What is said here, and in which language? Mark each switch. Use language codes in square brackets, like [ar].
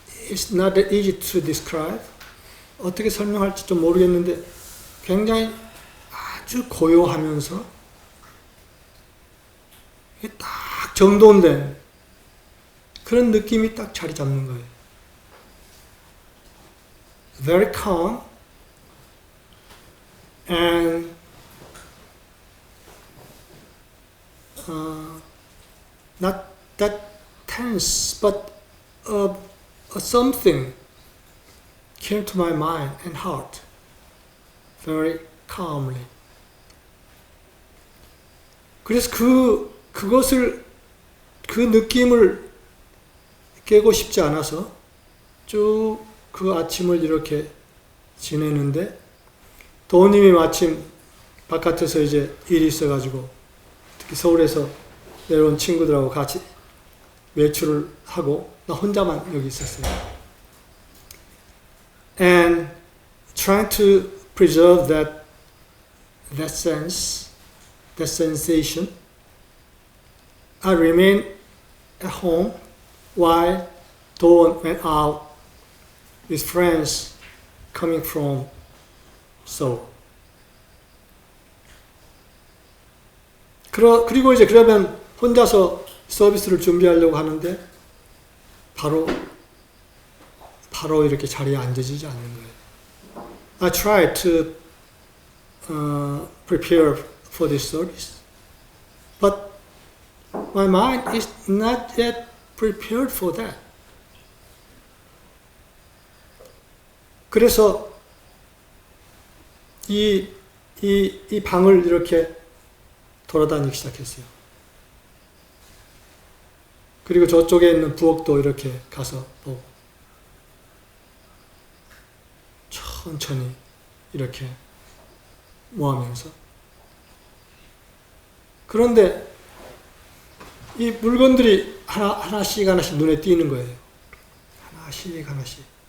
[en] It's not that easy to describe. [ko] 어떻게 설명할지 좀 모르겠는데 굉장히 아주 고요하면서 딱 정돈된 그런 느낌이 딱 자리 잡는 거예요. [en] Very calm and not that tense, but something came to my mind and heart very calmly. [ko] 그래서 그 느낌을 깨고 싶지 않아서 쭉 그 아침을 이렇게 지내는데 도우님이 마침 바깥에서 이제 일이 있어가지고 특히 서울에서 내려온 친구들하고 같이 외출을 하고 나 혼자만 여기 있었어요. [en] And trying to preserve that sense, that sensation, I remained at home while Dawn went out with friends coming from Seoul. [ko] 그리고 이제 그러면 혼자서 서비스를 준비하려고 하는데 바로 이렇게 자리에 앉아지지 않는 거예요. [en] I tried to prepare for this service, but my mind is not yet prepared for that. [ko] 그래서 이 방을 이렇게 돌아다니기 시작했어요. 그리고 저쪽에 있는 부엌도 이렇게 가서 보고 천천히 이렇게 모하면서 그런데 이 물건들이 하나씩 눈에 띄는 거예요. 하나씩.